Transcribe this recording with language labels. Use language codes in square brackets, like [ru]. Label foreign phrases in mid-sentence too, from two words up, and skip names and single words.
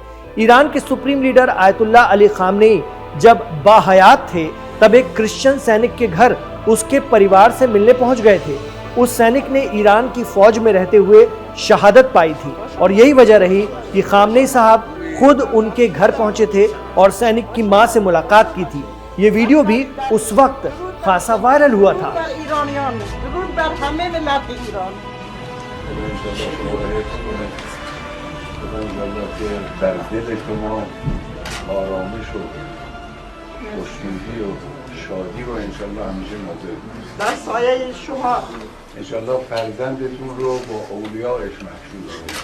[hi] ईरान के सुप्रीम लीडर आयतुल्लाह अली खामनेई जब बाहयात थे तब एक क्रिश्चियन सैनिक के घर उसके परिवार से मिलने पहुंच गए थे। उस सैनिक ने ईरान की फौज में रहते हुए शहादत पाई थी और यही वजह रही कि खामनेई साहब खुद उनके घर पहुंचे थे और सैनिक की मां से मुलाकात की थी। ये वीडियो भी उस वक्त खासा वायरल हुआ था। [fa] شادی و انشالله همیشه ناظر در سایه شما انشالله فرزندتون رو با اولیاءش محشور کنید.